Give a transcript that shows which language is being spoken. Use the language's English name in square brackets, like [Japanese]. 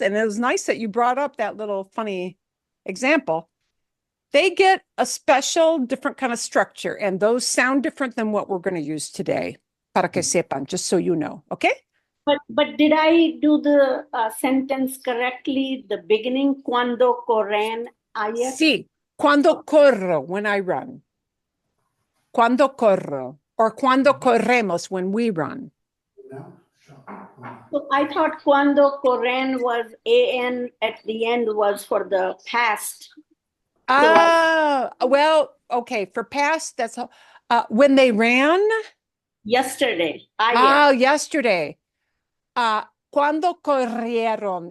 [English] And it was nice that you brought up that little funny example. They get a special, different kind of structure, and those sound different than what we're going to use today. [Spanish] Para que sepan, [English] just so you know, okay? But did I do the sentence correctly? The beginning, [Spanish] cuando corren ayer? Sí, cuando corro, [English] when I run. [Spanish] Cuando corro, or cuando corremos, [English] when we run. So I thought cuando corren was an at the end was for the past. Well, okay, for past, that's when they ran. Yesterday, ayer. [Spanish] Yesterday. Cuando corrieron.